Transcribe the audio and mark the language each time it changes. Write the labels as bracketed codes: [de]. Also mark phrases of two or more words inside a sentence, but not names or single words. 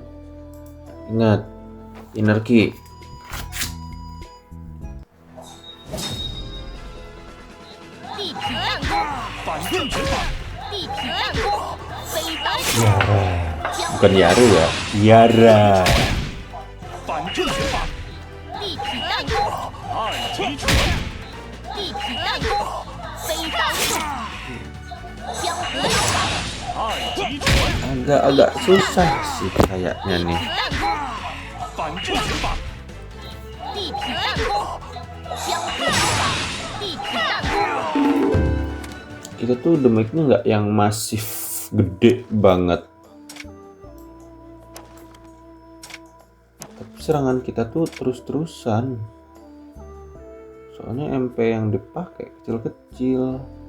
[id] Ingat, [en] inner key. [id] Bukan Yaru ya, Yara. [zh] 反正拳法，地痞弹弓，暗击拳，地痞弹弓，飞刀术，江河流法，暗击拳， [id] Agak susah sih kayaknya nih. [zh] 弹弓，反正拳法，地痞弹弓，江河流法，地痞弹弓。 [id] Kita tuh damage-nya nggak yang masif gede banget, tapi serangan kita tuh terus-terusan. Soalnya MP yang dipakai kecil-kecil.